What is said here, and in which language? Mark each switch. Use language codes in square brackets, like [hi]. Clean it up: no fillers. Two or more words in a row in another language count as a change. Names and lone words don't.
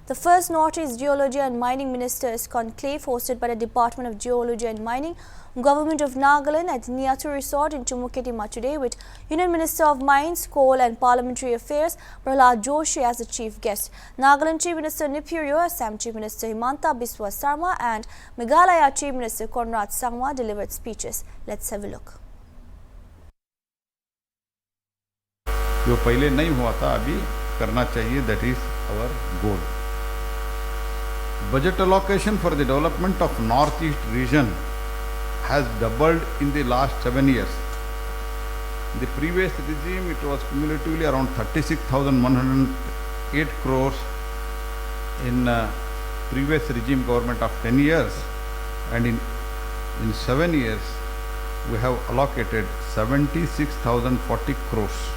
[en] The first Northeast Geology and Mining Ministers Conclave hosted by the Department of Geology and Mining, Government of Nagaland at Niatu Resort in Chumuketima today with Union Minister of Mines, Coal and Parliamentary Affairs Prahlad Joshi as the chief guest. Nagaland Chief Minister Nipuryo, Assam Chief Minister Himanta Biswa Sarma and Meghalaya Chief Minister Conrad Sangma delivered speeches. Let's have a look. [hi] जो पहले नहीं हुआ था अभी करना चाहिए, [en] that is our goal. Budget allocation for the development of Northeast region has doubled in the last 7 years. The previous regime, it was cumulatively around 36,108 crores in previous regime government of 10 years, and in 7 years we have allocated 76,040 crores.